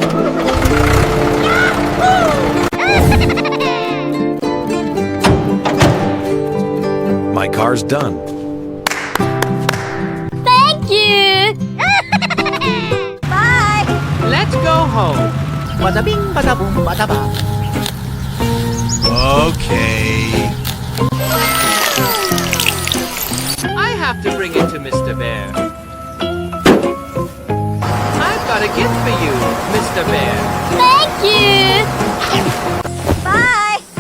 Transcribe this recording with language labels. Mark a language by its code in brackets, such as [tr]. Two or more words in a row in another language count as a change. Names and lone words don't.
[en] My car's done. Thank you! Bye! Let's go home. Bada bing, bada boom, bada ba. Okay. I have to bring it to Mr. Bear. I've got a gift for you, Mr. Bear. Thank you! Bye!